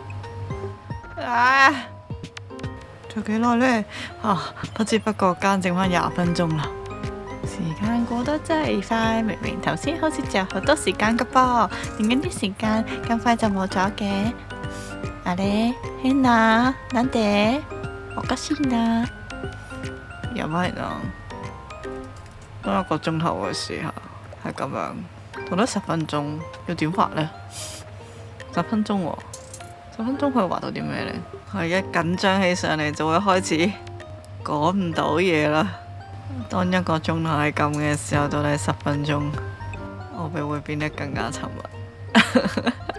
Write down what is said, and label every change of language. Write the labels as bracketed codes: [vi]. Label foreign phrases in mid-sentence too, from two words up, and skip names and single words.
[yue] 仲有幾耐呢？不知不覺間剩翻20分鐘啦。時間過得真係快，明明頭先好似仲有好多時間噶噃，點解啲時間咁快就冇咗嘅？啊咧，hen啊， [ja] なんで？おかしいな。やばいな。 [yue] 當1個鐘頭嘅時候係咁樣，到咗10分鐘，要點畫呢？10分鐘喎，10分鐘可以畫到啲咩呢？我一緊張起上嚟就會開始講唔到嘢啦。當1個鐘頭係咁嘅時候，到底10分鐘，我哋會變得更加沉默。